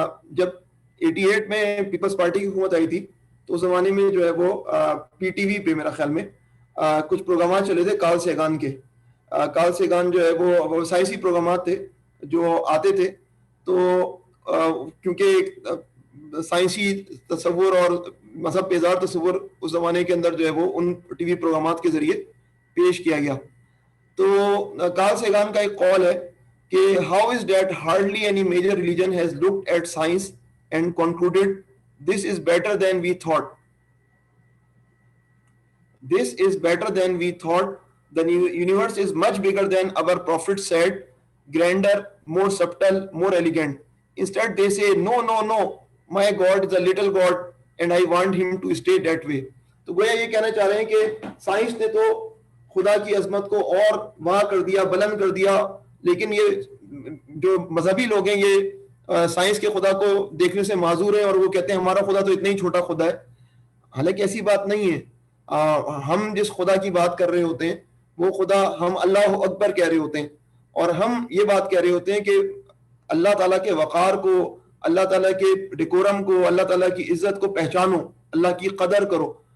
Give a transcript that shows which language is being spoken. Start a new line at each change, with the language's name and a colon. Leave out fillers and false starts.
Urdu: جب 88 میں Peoples party کی حکومت آئی تھی تو اس زمانے میں جو ہے وہ پی ٹی وی پہ میرا خیال میں کچھ پروگرامات چلے تھے کارل سیگان کے. کارل سیگان جو ہے وہ سائنسی پروگرامات تھے جو آتے تھے، تو کیونکہ سائنسی تصور اور مذہب پہ اظہار تصور اس زمانے کے اندر جو ہے وہ ان ٹی وی پروگرامات کے ذریعے پیش کیا گیا. تو کارل سیگان کا ایک قول ہے کہ
English: how is that hardly any major religion has looked at science and concluded this is better than we thought. This is better than we thought. The universe is much bigger than our prophet said, grander, more subtle, more elegant. Instead they say no, my God is a little God and I want him to stay that way.
Urdu: تو گویا یہ کہنا چاہ رہے ہیں کہ science نے تو خدا کی عظمت کو اور وہاں کر دیا، بلند کر دیا، لیکن یہ جو مذہبی لوگ ہیں یہ سائنس کے خدا کو دیکھنے سے معذور ہیں اور وہ کہتے ہیں ہمارا خدا تو اتنا ہی چھوٹا خدا ہے. حالانکہ ایسی بات نہیں ہے. ہم جس خدا کی بات کر رہے ہوتے ہیں وہ خدا ہم اللہ اکبر کہہ رہے ہوتے ہیں، اور ہم یہ بات کہہ رہے ہوتے ہیں کہ اللہ تعالیٰ کے وقار کو، اللہ تعالیٰ کے ڈیکورم کو، اللہ تعالیٰ کی عزت کو پہچانو، اللہ کی قدر کرو.